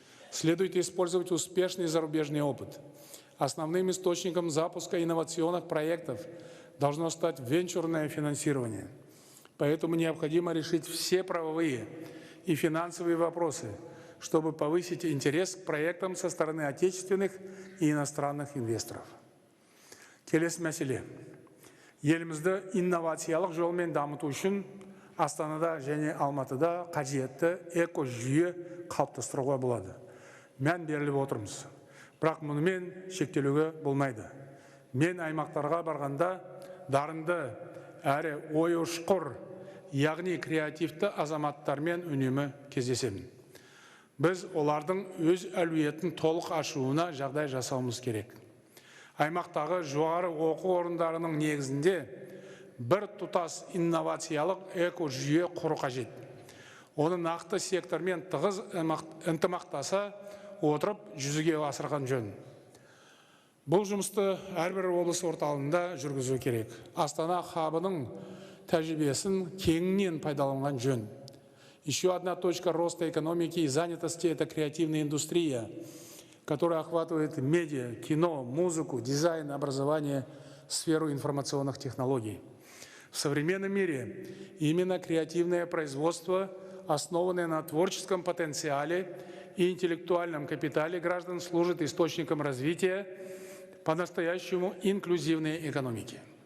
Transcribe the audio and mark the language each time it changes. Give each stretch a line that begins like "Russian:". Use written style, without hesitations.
Russian: Следует использовать успешный зарубежный опыт. Основным источником запуска инновационных проектов должно стать венчурное финансирование. Поэтому необходимо решить все правовые и финансовые вопросы, чтобы повысить интерес к проектам со стороны отечественных и иностранных инвесторов.
Kazakh: Келесі мәселе. Елімізді инновациялық жолмен дамыту үшін Астанада және Алматыда қажетті эко-жүйе қалыптастыруға болады. Мән беріліп отырмыз. Бірақ мұнымен шектелуге болмайды. Мен аймақтарға барғанда дарынды әрі ой ұшқыр, яғни креативті азаматтармен үнемі кездесемін. Біз олардың өз әлеуетін толық ашуына жағдай жасауымыз керек. Аймақтағы жоғары оқу орындарының негізінде бір тұтас инновациялық эко-жүйе құру қажет. Оны нақты сектормен тығыз ынтымақтаса отырып жүзеге асырған жөн. Бұл жұмысты әрбір облыс орталығында жүргізу керек. Астана хабының тәжірибесін кеңінен пайдаланған жөн.
Russian: Еще одна точка роста экономики и занятости – это креативная индустрия, которая охватывает медиа, кино, музыку, дизайн, образование, сферу информационных технологий. В современном мире именно креативное производство, основанное на творческом потенциале и интеллектуальном капитале граждан, служит источником развития по-настоящему инклюзивной экономики.